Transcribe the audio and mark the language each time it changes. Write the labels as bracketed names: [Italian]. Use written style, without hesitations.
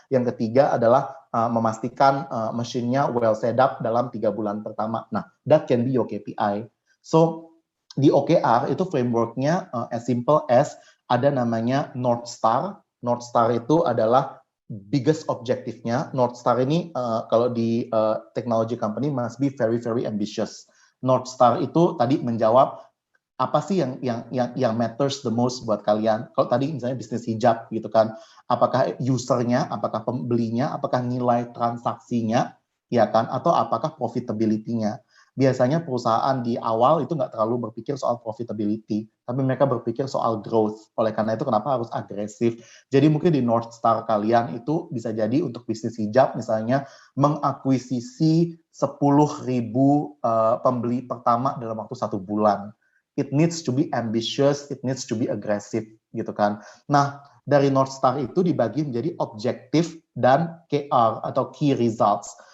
[Indonesian] Yang ketiga adalah memastikan mesinnya [English] well set up [Indonesian] dalam 3 bulan pertama. [English] Nah, that can be your KPI. So, [Indonesian] di OKR itu frameworknya [English] as simple as [Indonesian] ada namanya [English] North Star. [Indonesian] North Star itu adalah biggest objektifnya. [English] North Star [Indonesian] ini kalau di [English] technology company must be very very ambitious. [Indonesian] North Star itu tadi menjawab apa sih yang [English] matters the most [Indonesian] buat kalian. Kalau tadi misalnya bisnis hijab gitu kan, apakah usernya, apakah pembelinya, apakah nilai transaksinya, ya kan, atau apakah profitability-nya. Biasanya perusahaan di awal itu nggak terlalu berpikir soal profitability, tapi mereka berpikir soal growth. Oleh karena itu kenapa harus agresif. Jadi mungkin di North Star kalian itu bisa jadi untuk bisnis hijab misalnya mengakuisisi 10.000 pembeli pertama dalam waktu 1 bulan. [English] It needs to be ambitious, it needs to be aggressive [Indonesian] gitu kan. Nah, dari North Star itu dibagi menjadi objektif dan KR atau key results.